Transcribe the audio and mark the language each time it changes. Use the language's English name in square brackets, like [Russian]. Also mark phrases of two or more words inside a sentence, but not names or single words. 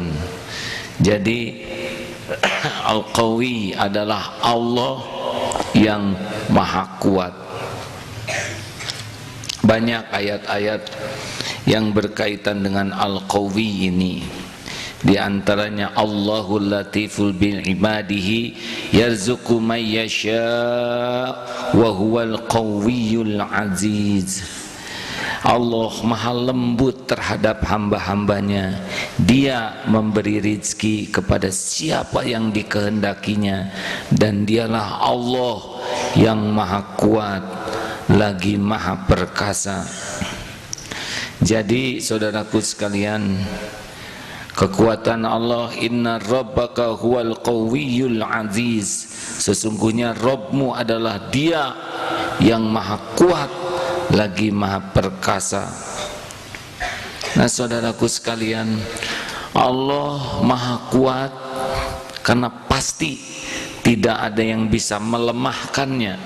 [Indonesian] Jadi Al-Qawi adalah Allah yang maha kuat. Banyak ayat-ayat yang berkaitan dengan Al-Qawi ini. Di antaranya [Arabic] الله لطيف بعباده يرزق من يشاء وهو القوي العزيز. [Indonesian] Allah maha lembut terhadap hamba-hambanya. Dia memberi rizki kepada siapa yang dikehendakinya, dan dialah Allah yang maha kuat lagi maha perkasa. Jadi saudaraku sekalian, kekuatan Allah, [Arabic] إن ربك هو القوي العزيز. [Indonesian] Sesungguhnya Rabbmu adalah Dia yang maha kuat lagi maha perkasa. Nah saudaraku sekalian, Allah maha kuat karena pasti tidak ada yang bisa melemahkannya.